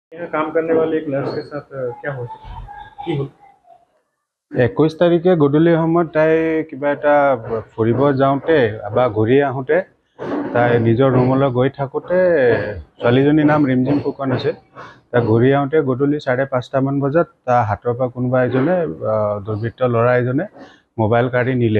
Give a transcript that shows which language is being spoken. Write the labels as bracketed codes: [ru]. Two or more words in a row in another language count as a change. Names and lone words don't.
[hi] काम करने वाली एक नर्स के साथ क्या हो [as] কি হল 21 তাৰিখে গধূলি সময়ত তাই কিবা এটা ফুৰিব যাওঁতে বা ঘূৰি আহোঁতে তাই নিজৰ ৰুমলৈ গৈ থাকোঁতে ছোৱালীজনীৰ নাম ৰিমজিম ফুকন আছে। তাই ঘূৰি আহোঁতে গধূলি 5:30 মান বজাত তাৰ হাতৰ পৰা কোনোবা এজনে দুৰ্বৃত্ত ল'ৰা এজনে মোবাইল কাঢ়ি নিলে।